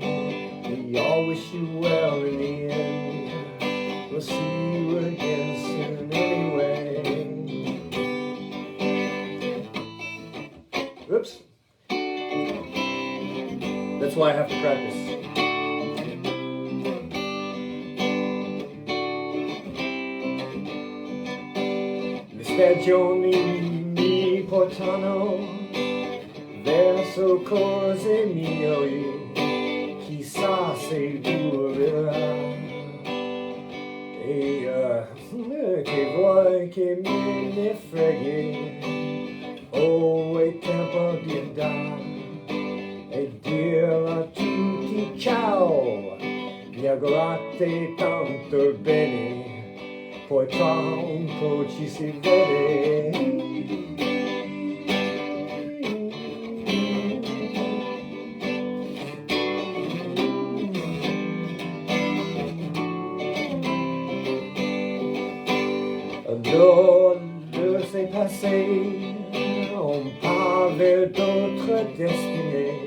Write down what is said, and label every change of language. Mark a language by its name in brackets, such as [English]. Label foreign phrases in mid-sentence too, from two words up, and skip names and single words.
[English] We all wish you well in the end. We'll see you again soon anyway. Oops. That's why I have to practice. [Italian] Le stagioni mi portano verso cose migliori, chissà se durerà. E che vuoi che me ne freghi, oh, è tempo di andare e dire a tutti ciao, mi augurate tanto bene, poi tra un po' ci si vede. [French] Alors l'heure s'est passée, on part vers d'autres destinées.